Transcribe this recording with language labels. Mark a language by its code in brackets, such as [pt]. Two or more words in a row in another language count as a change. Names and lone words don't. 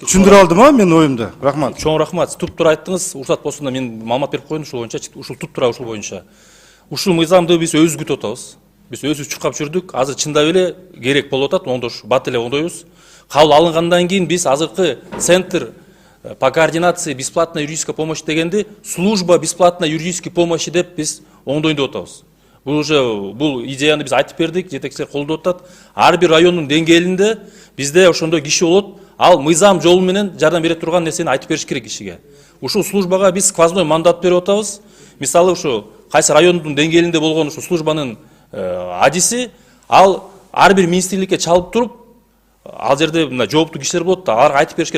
[ky] Түшүндүрө алдым мен оюмду. Рахмат. Чоң рахмат. Туп-туура айттыңыз. Уруксат болсун да мен маалымат берип коеюн ушул боюнча. Ушул туп-туура ушул боюнча. Ушул мыйзамды биз өзүбүз күтүп атабыз. Биз өзүбүз чуркап жүрдүк. Азыр чындап эле керек болуп атат. Оңдош бат эле оңдойбуз. Кабыл алынгандан кийин биз азыркы [ru] центр по координации бесплатной юридической помощи [ky] дегенди [ru] служба бесплатной юридической помощи [ky] деп биз оңдойн деп атабыз. Бул идеяны биз айтып бердик, жетекчилер колдоп атат. Ар бир райондун деңгээлинде бизде ошондой киши болот. Ал мыйзам жолу менен жардам бере турган нерсени айтып бериш керек кишиге. Ушул службага биз [ru] сквозной мандат [ky] берип атабыз. Мисалы ушу кайсы райондун деңгээлинде болгон ушу службанын адиси ал ар бир министрликке чалып туруп, ал жерде мына жооптуу кишилер болот да, аларга айтып бериш керек.